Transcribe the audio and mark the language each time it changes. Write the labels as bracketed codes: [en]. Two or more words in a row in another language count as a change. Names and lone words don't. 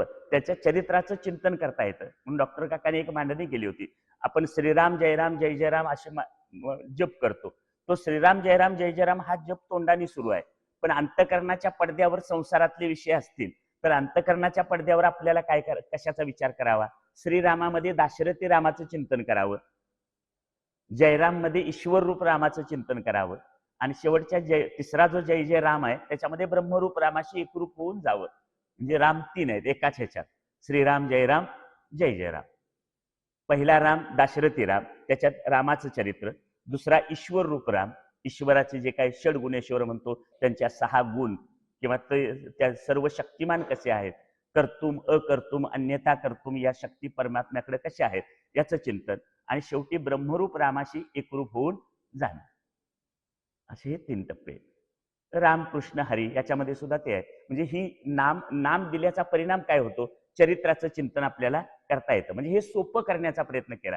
[mr] त्याच्या चरित्राचं चिंतन करता येतं. म्हणून डॉक्टर काकाने एक मांडणी केली होती, आपण श्रीराम जयराम जय जयराम असे जप करतो, तो श्रीराम जयराम जय जयराम हा जप तोंडाने सुरू आहे, पण अंतःकरणाच्या पडद्यावर संसारातले विषय असतील तर अंतःकरणाच्या पडद्यावर आपल्याला कशाचा विचार करावा? श्रीरामामध्ये दाशरथी रामाचं चिंतन करावं, जयराम मध्ये ईश्वर रूप रामाचं चिंतन करावं, आणि शेवटच्या तिसरा जो जय जय राम आहे त्याच्यामध्ये ब्रह्मरूप रामाशी एकरूप होऊन जावं. म्हणजे राम तीन आहेत एकाच ह्याच्यात, श्रीराम जयराम जय जय राम. पहिला राम दाशरथी राम, त्याच्यात रामाचं चरित्र. दुसरा ईश्वर रूप राम, ईश्वराचे जे काही षडगुणेश्वर म्हणतो त्यांच्या 6 गुण किंवा त्या सर्व शक्तिमान कसे आहेत, [sa] कर्तुम अकर्तुम अन्यथा कर्तुम [mr] या शक्ती परमात्म्याकडे कशा आहेत याचं चिंतन, आणि शेवटी ब्रह्मरूप रामाशी एकरूप होऊन जाणं. असे हे 3 टप्पे. रामकृष्ण हरी याच्यामध्ये सुद्धा ते आहे. म्हणजे ही नाम दिल्याचा परिणाम काय होतो? चरित्राचं चिंतन आपल्याला करता येतं. म्हणजे हे सोपं करण्याचा प्रयत्न केला.